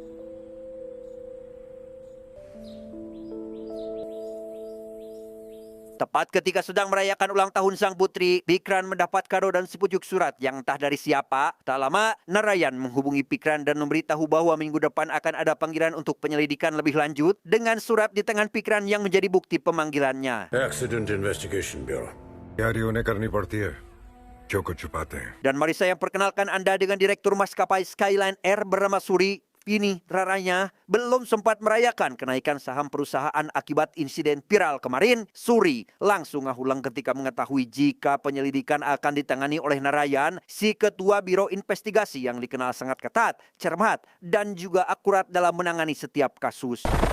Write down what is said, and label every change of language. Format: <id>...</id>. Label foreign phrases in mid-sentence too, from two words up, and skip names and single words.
<id>Tepat ketika sedang merayakan ulang tahun sang putri, Pikran mendapat kado dan sepucuk surat yang entah dari siapa. Tak lama, Narayan menghubungi Pikran dan memberitahu bahwa minggu depan akan ada panggilan untuk penyelidikan lebih lanjut dengan surat di tangan Pikran yang menjadi bukti pemanggilannya.</id> <en>Accident Investigation Bureau.</en> <hi>यारी उन्हें करनी पड़ती है जो कुछ छुपाते हैं</hi> <id>Dan mari saya perkenalkan Anda dengan Direktur Maskapai Skyline Air bernama Suri. Ini raranya belum sempat merayakan kenaikan saham perusahaan akibat insiden viral kemarin. Suri langsung ngahulang ketika mengetahui jika penyelidikan akan ditangani oleh Narayan, si ketua Biro Investigasi yang dikenal sangat ketat, cermat, dan juga akurat dalam menangani setiap kasus.</id>